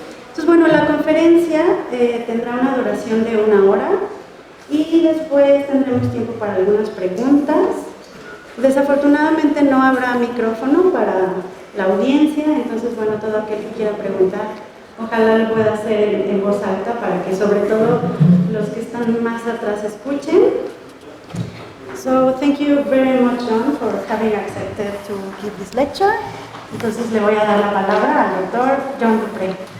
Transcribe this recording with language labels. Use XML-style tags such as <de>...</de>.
<es>Entonces, bueno, la conferencia tendrá una duración de 1 hora y después tendremos tiempo para algunas preguntas. Desafortunadamente no habrá micrófono para la audiencia, entonces, bueno, todo aquel que quiera preguntar, ojalá lo pueda hacer en voz alta para que sobre todo los que están más atrás escuchen.</es> <en>So, thank you very much, John, for having accepted to give this lecture.</en> <es>Entonces le voy a dar la palabra al doctor John Dupré.</es>